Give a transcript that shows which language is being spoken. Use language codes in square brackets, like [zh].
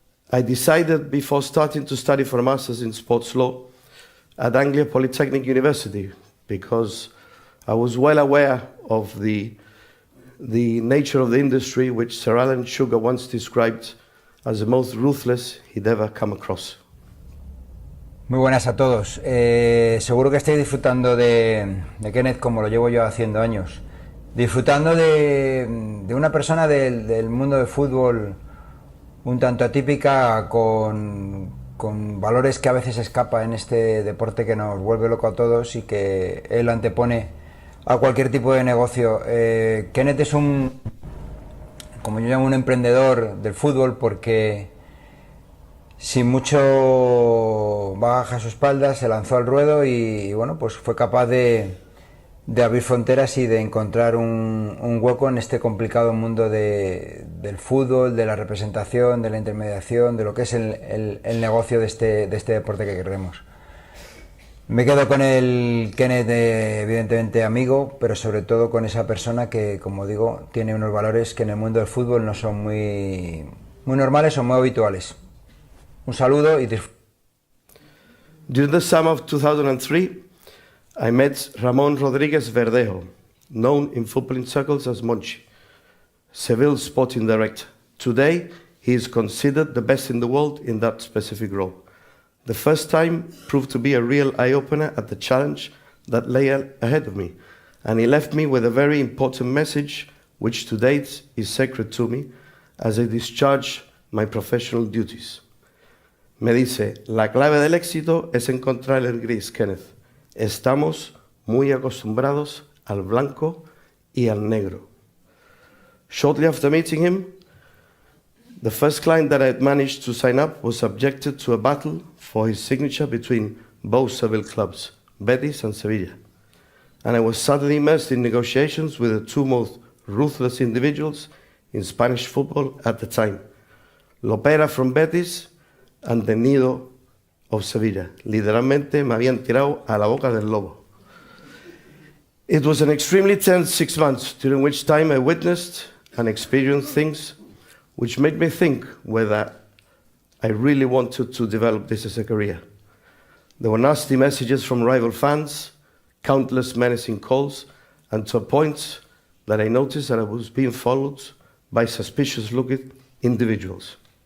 [en] I decided before starting to study for a master's in sports law at Anglia Polytechnic University, because I was well aware of the nature of the industry, which Sir Alan Sugar once described as the most ruthless he'd ever come across. [es] Muy buenas a todos. Seguro que estáis disfrutando de Kenneth como lo llevo yo haciendo años. Disfrutando de una persona del mundo del fútbol un tanto atípica, con valores que a veces escapa en este deporte que nos vuelve loco a todos y que él antepone a cualquier tipo de negocio. Kenneth es como yo llamo, un emprendedor del fútbol, porque sin mucho bagaje a su espalda se lanzó al ruedo y bueno, pues fue capaz de abrir fronteras y de encontrar un hueco en este complicado mundo del fútbol, de la representación, de la intermediación, de lo que es el negocio de este deporte que queremos. Me quedo con el Kenneth, evidentemente amigo, pero sobre todo con esa persona que, como digo, tiene unos valores que en el mundo del fútbol no son muy normales o muy habituales. Un saludo y disfruta. [en] During the summer of 2003, I met Ramón Rodríguez Verdejo, known in footballing circles as Monchi, Seville's sporting director. Today, he is considered the best in the world in that specific role. The first time proved to be a real eye-opener at the challenge that lay ahead of me, and he left me with a very important message, which to date is sacred to me, as I discharge my professional duties. [es] Me dice, la clave del éxito es encontrar el gris, Kenneth. Estamos muy acostumbrados al blanco y al negro. [en] Shortly after meeting him, the first client that I had managed to sign up was subjected to a battle for his signature between both Seville clubs, Betis and Sevilla. And I was suddenly immersed in negotiations with the two most ruthless individuals in Spanish football at the time, Lopera from Betis and the Nido of Sevilla. [es] Literalmente me habían tirado a la boca del lobo. [en] It was an extremely tense 6 months, during which time I witnessed and experienced things which made me think whether I really wanted to develop this as a career. There were nasty messages from rival fans, countless menacing calls, and to a point that I noticed that I was being followed by suspicious-looking individuals.